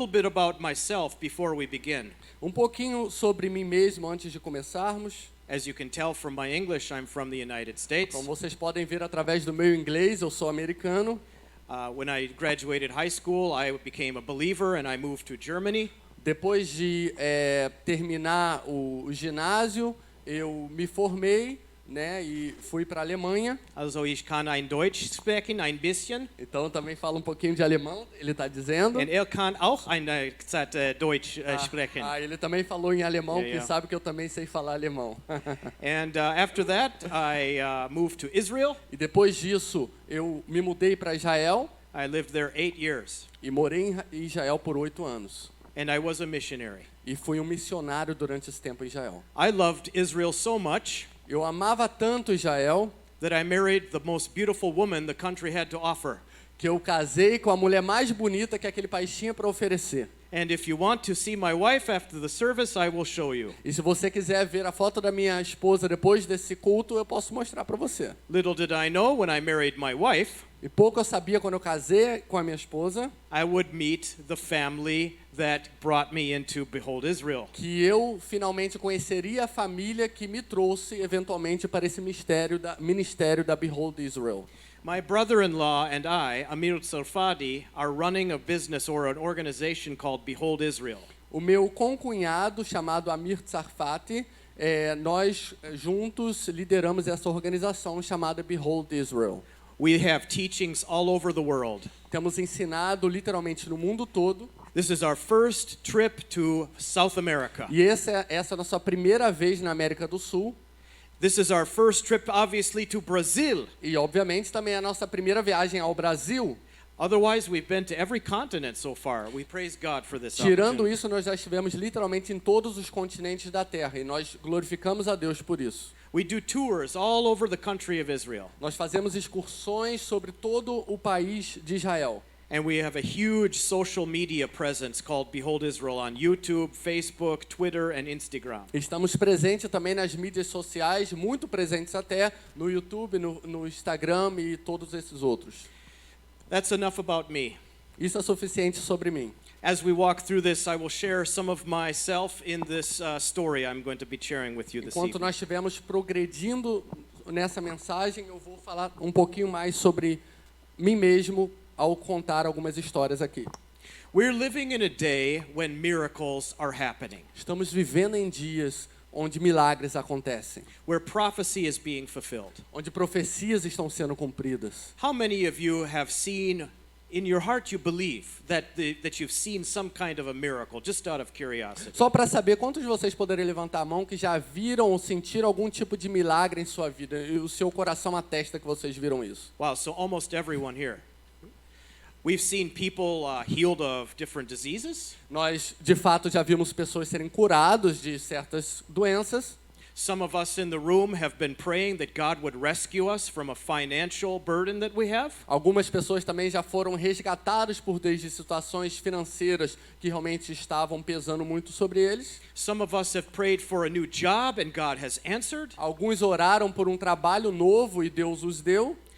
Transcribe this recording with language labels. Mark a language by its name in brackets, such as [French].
[English] little bit about myself before we begin. [Portuguese] Pouquinho sobre mim mesmo antes de começarmos. [English] As you can tell from my English, I'm from the United States. [Portuguese] Como vocês podem ver através do meu inglês, eu sou americano. [English] When I graduated high school, I became a believer and I moved to Germany. [Portuguese] Depois de terminar o ginásio, eu me formei, né, e fui para a Alemanha. [German] Also ich kann ein Deutsch sprechen, ein bisschen. [Portuguese] Então eu também falo um pouquinho de alemão, ele está dizendo. [German] Und kann auch ein Deutsch sprechen. [Portuguese] Ele também falou em alemão, [English] Yeah, [Portuguese] porque sabe que eu também sei falar alemão. [English] And after that, I moved to Israel. [Portuguese] E depois disso, eu me mudei para Israel. [English] I lived there 8 years. [Portuguese] E morei em Israel por 8 anos. [English] And I was a missionary. [Portuguese] E fui missionário durante esse tempo em Israel. [English] I loved Israel so much. [Portuguese] Eu amava tanto Israel [English] that I married the most beautiful woman the country had to offer. [Portuguese] Que eu casei com a mulher mais bonita que aquele país tinha para oferecer. [English] And if you want to see my wife after the service, I will show you. [Portuguese] E se você quiser ver a foto da minha esposa depois desse culto, eu posso mostrar para você. [English] Little did I know when I married my wife. [Portuguese] E pouco eu sabia quando eu casei com a minha esposa. [English] I would meet the family that brought me into Behold Israel. [Portuguese] Que eu finalmente conheceria a família que me trouxe eventualmente para esse ministério da Behold Israel. [English] My brother-in-law and I, Amir Tsarfati, are running a business or an organization called Behold Israel. [Portuguese] O meu concunhado, chamado Amir Tsarfati, nós juntos lideramos essa organização chamada Behold Israel. [English] We have teachings all over the world. [Portuguese] Temos ensinado literalmente no mundo todo. [English] This is our first trip to South America. [Portuguese] E essa é a nossa primeira vez na América do Sul. [English] This is our first trip, obviously, to Brazil. [Portuguese] E obviamente também é a nossa primeira viagem ao Brasil. [English] Otherwise, we've been to every continent so far. We praise God for this [Portuguese] Tirando [English] opportunity. [Portuguese] isso, nós já estivemos literalmente em todos os continentes da Terra e nós glorificamos a Deus por isso. [English] We do tours all over the country of Israel. [Portuguese] Nós fazemos excursões sobre todo o país de Israel. [English] And we have a huge social media presence called Behold Israel on YouTube, Facebook, Twitter, and Instagram. [Portuguese] Estamos presentes também nas mídias sociais, muito presentes até no YouTube, no Instagram e todos esses outros. [English] That's enough about me. [Portuguese] Isso é suficiente sobre mim. [English] As we walk through this, I will share some of myself in this story I'm going to be sharing with you this [Portuguese] Enquanto [English] evening. [Portuguese] nós estivermos progredindo nessa mensagem, eu vou falar um pouquinho mais sobre mim mesmo ao contar algumas histórias aqui. [English] We're living in a day when miracles are happening. [Portuguese] Estamos vivendo em dias onde milagres acontecem, [English] Where prophecy is being fulfilled. [Portuguese] onde profecias estão sendo cumpridas. [English] How many of you have seen, in your heart you believe, that you've seen some kind of a miracle, just out of curiosity? [Portuguese] Só para saber, quantos de vocês poderiam levantar a mão que já viram ou sentiram algum tipo de milagre em sua vida? E o seu coração atesta que vocês viram isso. [English] Wow, so almost everyone here. We've seen people healed of different diseases. [Portuguese] Nós, de fato, já vimos pessoas serem curadas de certas doenças. [English] Some of us in the room have been praying that God would rescue us from a financial burden that we have. [Portuguese] Algumas pessoas também já foram resgatadas por desde situações financeiras que realmente estavam pesando muito sobre eles. [English] Some of us have prayed for a new job and God has answered. [Portuguese] Alguns oraram por um trabalho novo e Deus os deu.